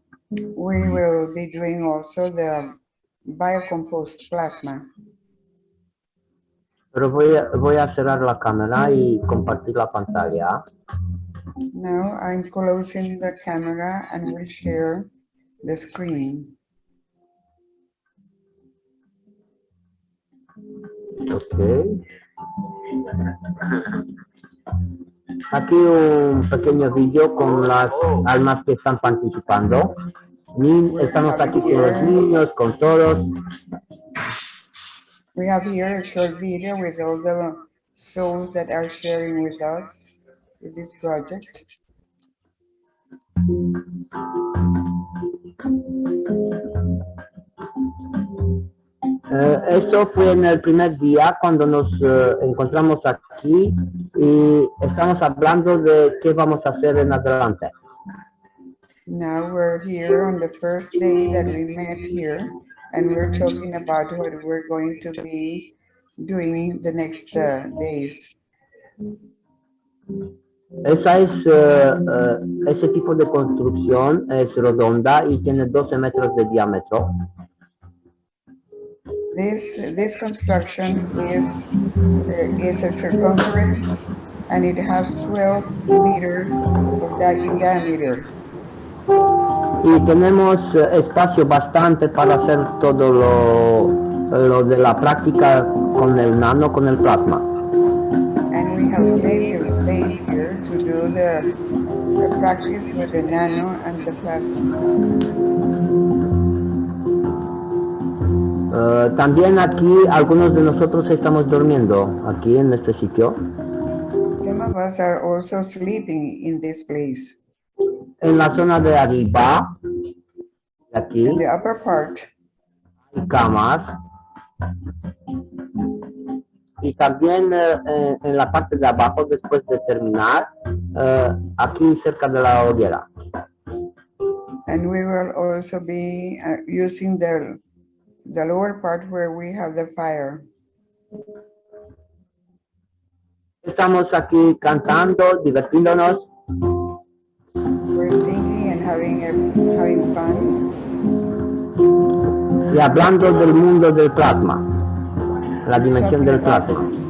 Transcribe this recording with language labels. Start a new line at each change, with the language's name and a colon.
English: We will be doing also the biocompost plasma.
Spanish: Pero voy a cerrar la cámara y compartir la pantalla.
English: Now I'm closing the camera and will share the screen. Ok.
Spanish: Aquí un pequeño vídeo con las almas que están participando. Estamos aquí con los niños, con todos.
English: We have here a short video with all the souls that are sharing with us with this project.
Spanish: Eso fue en el primer día cuando nos encontramos aquí y estamos hablando de qué vamos a hacer en adelante.
English: Now we're here on the first day that we met here, and we're talking about what we're going to be doing the next days.
Spanish: Esa es, ese tipo de construcción es redonda y tiene 12 metros de diámetro.
English: This construction is a circumference, and it has 12 meters in diameter.
Spanish: Y tenemos espacio bastante para hacer todo lo de la práctica con el nano, con el plasma.
English: And we have plenty of space here to do the practice with the nano and the plasma.
Spanish: También aquí algunos de nosotros estamos durmiendo aquí en este sitio.
English: Some of us are also sleeping in this place.
Spanish: En la zona de arriba, aquí,
English: In the upper part,
Spanish: hay camas. Y también en la parte de abajo, después de terminar, aquí cerca de la hoguera.
English: and we will also be using the lower part where we have the fire.
Spanish: Estamos aquí cantando, divertiéndonos.
English: We're singing and having fun.
Spanish: Y hablando del mundo del plasma, la dimensión del plasma.